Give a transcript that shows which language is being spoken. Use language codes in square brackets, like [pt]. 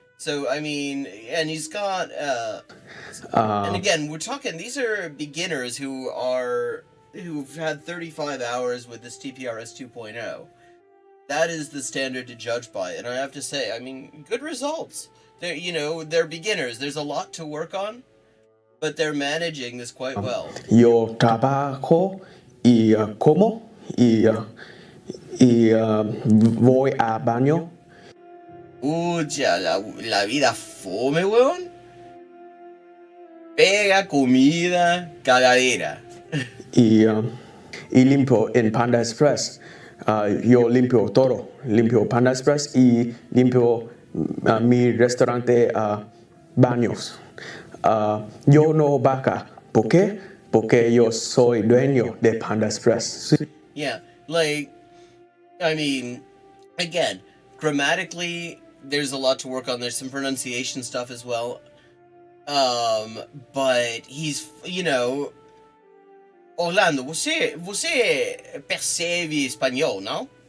[en] So, I mean, and he's got, and again, we're talking, these are beginners who've had 35 hours with this TPRS 2.0. That is the standard to judge by, and I have to say, I mean, good results. They're beginners. There's a lot to work on, but they're managing this quite well. [es] Yo trabajo y como y voy a baño. Ucha, la vida fome, weón. Pega, comida, cagadera. y limpio en Panda Express. Yo limpio todo, limpio Panda Express y limpio mi restaurante baños. Yo no vaca. ¿Por qué? Porque yo soy dueño de Panda Express. Sí. [en] Yeah, like, I mean, again, grammatically, there's a lot to work on. There's some pronunciation stuff as well. But he's, [pt] Orlando, você percebe espanhol, não?